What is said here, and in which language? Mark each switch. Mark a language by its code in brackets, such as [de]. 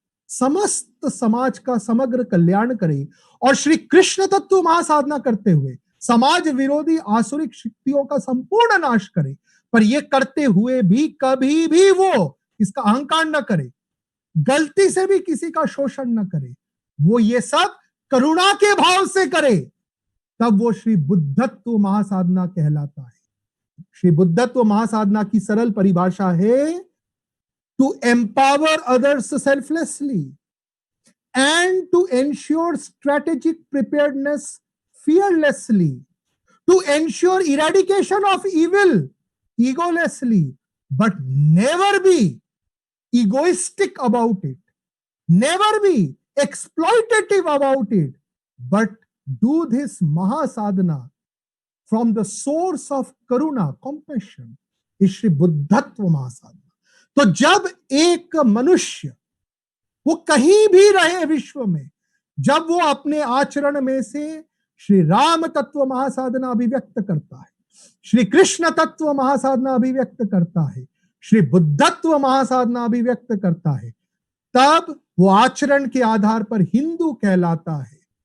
[hi] समस्त समाज का समग्र कल्याण करे और श्री कृष्ण तत्व महासाधना करते हुए समाज विरोधी आसुरिक शक्तियों का संपूर्ण नाश करे, पर यह करते हुए भी कभी भी वो इसका अहंकार न करे, गलती से भी किसी का शोषण न करे, वो ये सब करुणा के भाव से करे, तब वो श्री बुद्धत्व महासाधना कहलाता है। श्री बुद्धत्व महासाधना की सरल परिभाषा है [en] to empower others selflessly and to ensure strategic preparedness fearlessly, to ensure eradication of evil egolessly, but never be egoistic about it, never be exploitative about it, but do this mahasadhana from the source of karuna, compassion, is Shri Buddhatva Mahasadhana। [hi] तो जब एक मनुष्य वो कहीं भी रहे विश्व में, जब वो अपने आचरण में से श्री राम तत्व महासाधना अभिव्यक्त करता है, श्री कृष्ण तत्व महासाधना अभिव्यक्त करता है, श्री बुद्धत्व महासाधना अभिव्यक्त करता है, तब वो आचरण के आधार पर हिंदू कहलाता है।